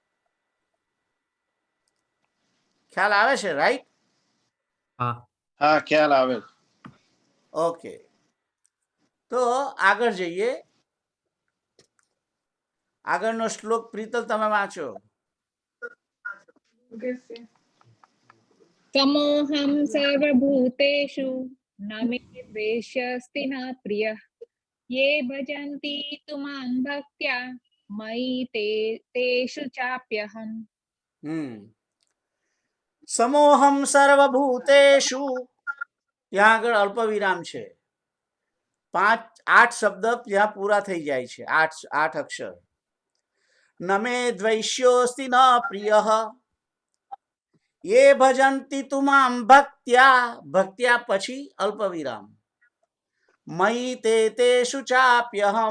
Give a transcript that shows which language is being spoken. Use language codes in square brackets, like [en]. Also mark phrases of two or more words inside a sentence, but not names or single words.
[gu] ખ્યાલ આવે છે? રાઈટ? હા. હા ખ્યાલ આવે છે. ઓકે, તો આગળ જઈએ. આગળનો શ્લોક પ્રીતલ તમે વાંચો. [sa] समोऽहं सर्वभूतेषु न मे द्वेष्यस्ति न प्रियः ये भजन्ति तु मां भक्त्या मयि तेषु चाप्यहम्. સમોહમ સર્વભૂતેષુ, [gu] ત્યાં આગળ અલ્પ વિરામ છે. 8 શબ્દ ત્યાં પૂરા થઈ જાય છે. 8 અક્ષર. [sa] નમે દ્વૈષ્યોસ્તિ ન પ્રિયઃ યે ભજન્તિ તુ માં ભક્ત્યા, ભક્ત્યા [gu] પછી અલ્પ વિરામ, [sa] મયિ તેષુ ચાપ્યહમ.